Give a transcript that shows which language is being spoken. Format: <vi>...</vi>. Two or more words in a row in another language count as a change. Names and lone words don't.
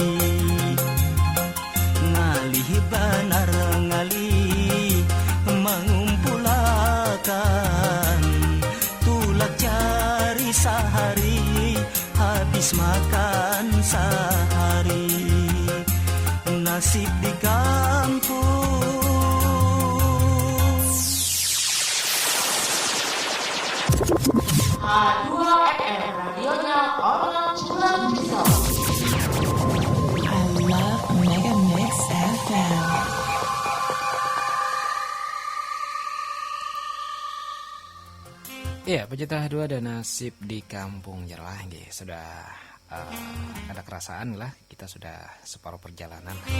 <bjn>Ngalih benar ngalih mengumpulkan, tulak cari sehari habis makan sehari.</bjn> <id>nasib di kampung. H2FM, radionya orang Cirebon Pisau.</id> <en>I love Mega Mix FM.</en> <id>Iya, pecinta H2 dan nasib di kampung Jerlah, sudah ada kerasaan lah, kita sudah separuh perjalanan.</id>